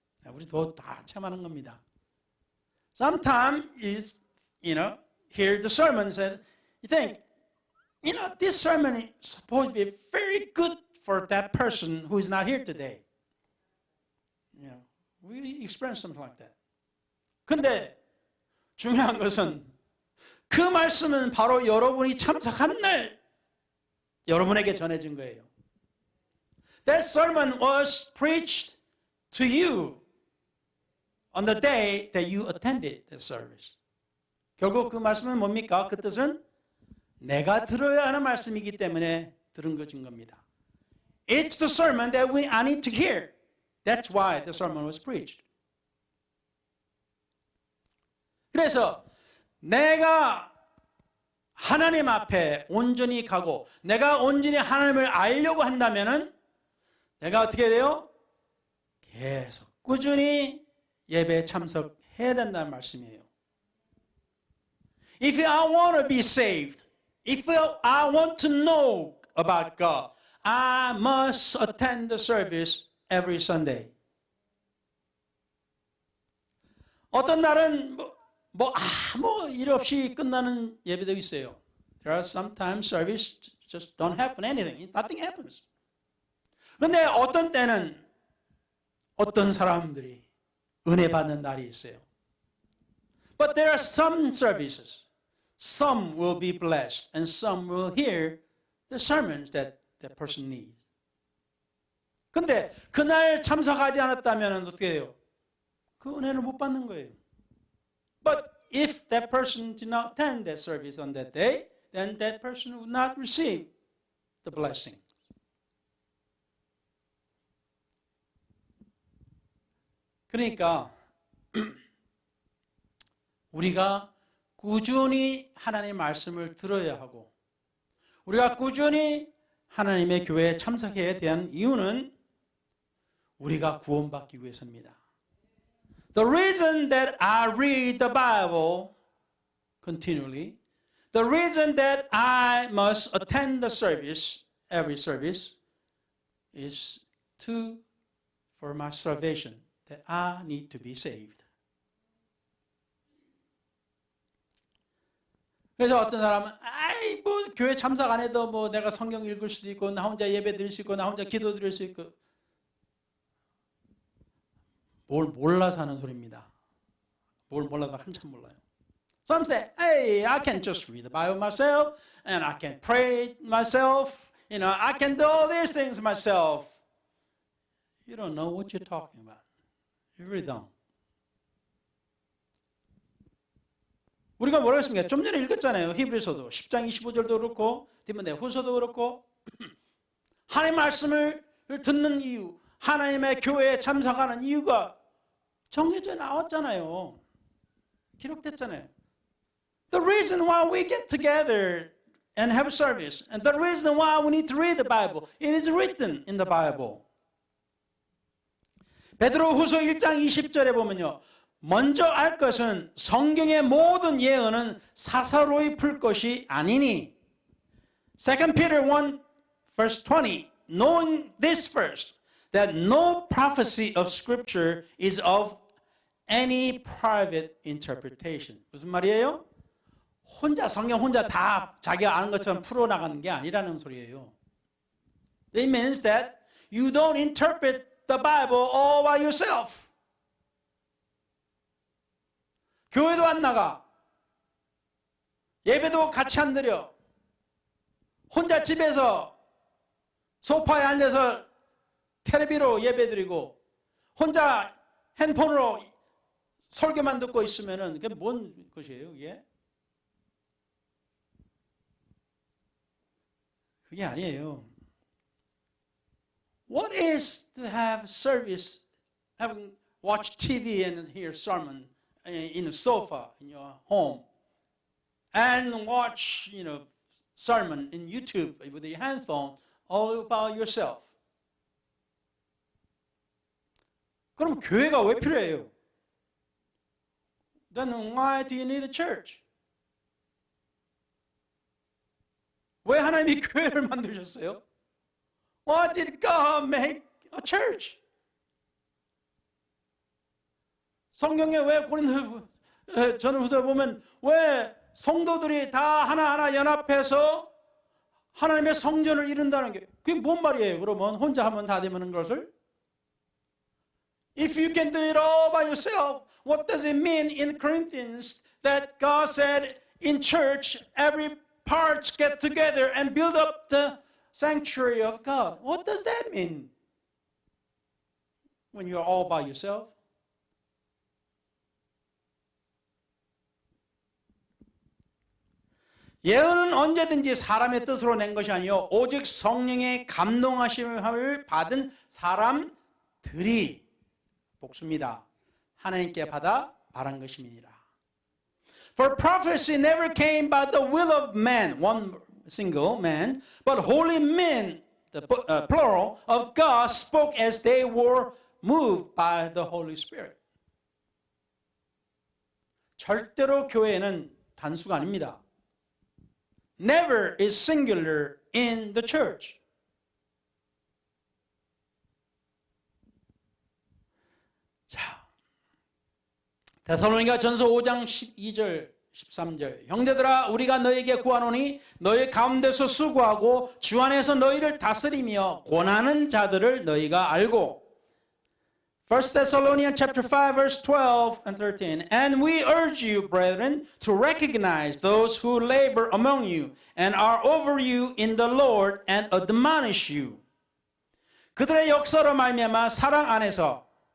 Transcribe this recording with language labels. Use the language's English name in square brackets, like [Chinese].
[Korean] 우리 다 체험하는 겁니다. [English] Sometimes you hear the sermons and you think, this sermon is supposed to be very good for that person who is not here today. We experience something like that. [Korean] 근데 중요한 것은 그 말씀은 바로 여러분이 참석하는 날 여러분에게 전해진 거예요. [English] That sermon was preached to you on the day that you attended the service. [Korean] 결국 그 말씀은 뭡니까? 그 뜻은 내가 들어야 하는 말씀이기 때문에 들은 것인 겁니다. [English] It's the sermon that I need to hear. That's why the sermon was preached. [Korean] 그래서 내가 하나님 앞에 온전히 가고 내가 온전히 하나님을 알려고 한다면은 내가 어떻게 돼요? 계속 꾸준히 예배에 참석해야 된다는 말씀이에요. [English] If I want to be saved, if I want to know about God, I must attend the service every Sunday. [Korean] 어떤 날은 아무 일 없이 끝나는 예배도 있어요. [English] There are sometimes service just don't happen anything. Nothing happens. [Korean] 그런데 어떤 때는 어떤 사람들이 은혜 받는 날이 있어요. [English] But there are some services. Some will be blessed and some will hear the sermons that that person needs. [Korean] 근데 그날 참석하지 않았다면 어떻게 해요? 그 은혜를 못 받는 거예요. [English] But if that person did not attend that service on that day, then that person would not receive the blessing. [Korean] 그러니까 우리가 꾸준히 하나님의 말씀을 들어야 하고 우리가 꾸준히 하나님의 교회에 참석해야 되는 이유는 우리가 구원받기 위해서입니다. [English] The reason that I read the Bible continually, the reason that I must attend the service, every service, is for my salvation, that I need to be saved. [Korean] 그래서 어떤 사람은 교회 참석 안 해도 내가 성경 읽을 수도 있고 나 혼자 예배 드릴 수 있고 나 혼자 기도 드릴 수 있고 뭘 몰라서 하는 소리입니다. 뭘 몰라서 한참 몰라요. [English] Some say, hey, I can just read the Bible myself and I can pray myself. I can do all these things myself. You don't know what you're talking about. You really don't. [Korean] 우리가 뭐라고 했습니까? 좀 전에 읽었잖아요. 히브리서도 10장 25절도 그렇고 디모데 후서도 그렇고 하나님의 말씀을 듣는 이유, 하나님의 교회에 참석하는 이유가 정해져 나왔잖아요. 기록됐잖아요. [English] The reason why we get together and have service and the reason why we need to read the Bible, it is written in the Bible. [Korean] 베드로 후서 1장 20절에 보면요. 먼저 알 것은 성경의 모든 예언은 사사로이 풀 것이 아니니 [English] 2 Peter 1, verse 20, knowing this first, that no prophecy of Scripture is of any private interpretation. [Korean] 무슨 말이에요? 혼자 성경 혼자 다 자기가 아는 것처럼 풀어나가는 게 아니라는 소리예요. [English] It means that you don't interpret the Bible all by yourself. [Korean] 교회도 안 나가. 예배도 같이 안 드려. 혼자 집에서 소파에 앉아서 텔레비로 예배 드리고 혼자 핸폰으로 설교만 듣고 있으면은 그게 뭔 것이에요, 이게? 그게 아니에요. [English] What is to have service, having watch TV and hear sermon in a sofa in your home, and watch, sermon in YouTube with your handphone all about yourself? [Korean] 그럼 교회가 왜 필요해요? [English] Then why do you need a church? [Korean] 왜 하나님이 교회를 만드셨어요? [English] Why did God make a church? [Korean] 성경에 왜 고린도 전후서 보면 왜 성도들이 다 하나하나 연합해서 하나님의 성전을 이룬다는 게 그게 뭔 말이에요? 그러면 혼자 하면 다 되는 것을? [English] If you can do it all by yourself, what does it mean in Corinthians that God said in church every parts get together and build up the sanctuary of God? What does that mean when you're all by yourself? [Korean] 예언은 언제든지 사람의 뜻으로 낸 것이 아니요 오직 성령의 감동하심을 받은 사람들이 복수입니다. 하나님께 받아 말한 것임이니라. [English] For prophecy never came by the will of man, one single man, but holy men, the plural, of God spoke as they were moved by the Holy Spirit. [Korean] 절대로 교회는 단수가 아닙니다. [English] Never is singular in the church. [Korean] 자, 데살로니가 전서 5장 12절 13절 형제들아 우리가 너에게 구하노니 너희 가운데서 수고하고 주 안에서 너희를 다스리며 권하는 자들을 너희가 알고 [English] 1 Thessalonians chapter 5 verse 12 and 13 And we urge you brethren to recognize those who labor among you and are over you in the Lord and admonish you [Korean] 그들의 역사로 말미암아 사랑 안에서